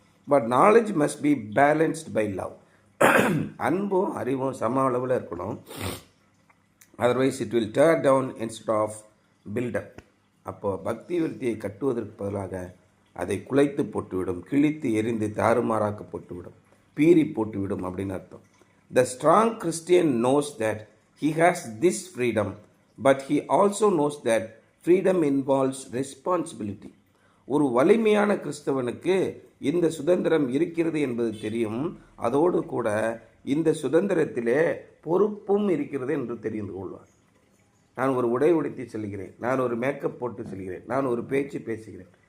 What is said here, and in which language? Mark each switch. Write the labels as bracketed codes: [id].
[en] But knowledge must be balanced by love. [ta] அன்பும் அறிவும் சம அளவில் இருக்கணும். [en] Otherwise it will tear down instead of buildup. [ta] அப்போது பக்தி விருத்தியை கட்டுவதற்கு பதிலாக அதை குலைத்து போட்டுவிடும், கிழித்து எரிந்து தாறுமாறாக்க போட்டுவிடும், பீறி போட்டுவிடும் அப்படின்னு அர்த்தம். [en] The strong Christian knows that he has this freedom, but he also knows that freedom involves responsibility. [ta] ஒரு வலிமையான கிறிஸ்தவனுக்கு இந்த சுதந்திரம் இருக்கிறது என்பது தெரியும். அதோடு கூட இந்த சுதந்திரத்திலே பொறுப்பும் இருக்கிறது என்று தெரிந்து கொள்வார். நான் ஒரு உடை உடுத்தி செல்கிறேன், நான் ஒரு மேக்கப் போட்டு செல்கிறேன், நான் ஒரு பேச்சு பேசுகிறேன்.